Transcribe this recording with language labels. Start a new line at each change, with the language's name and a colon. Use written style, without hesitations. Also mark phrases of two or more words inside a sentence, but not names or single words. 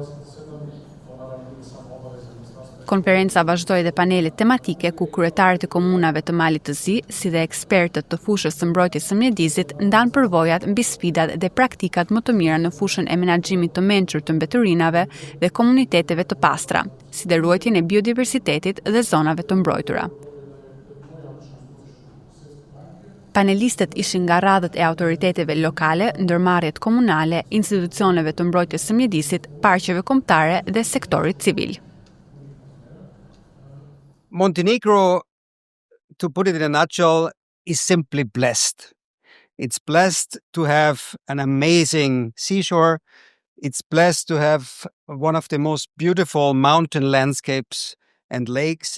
Albanian: Konferenca vazhdoi dhe panelet tematike ku kryetarët e komunave të Malit të Zi, si dhe ekspertët të fushës së mbrojtjes së mjedizit, ndan përvojat mbi sfidat dhe praktikat më të mira në fushën e menaxhimit të mençur të mbeturinave dhe komuniteteve të pastra, si dhe ruajtjen e biodiversitetit dhe zonave të mbrojtura. Panelistët ishin nga radhët e autoriteteve lokale, ndërmarrjet komunale, institucioneve të mbrojtjes së mjedisit, parqeve kombëtare dhe sektorit civil.
English: Montenegro, to put it in a nutshell, is simply blessed. It's blessed to have an amazing seashore. It's blessed to have one of the most beautiful mountain landscapes and lakes.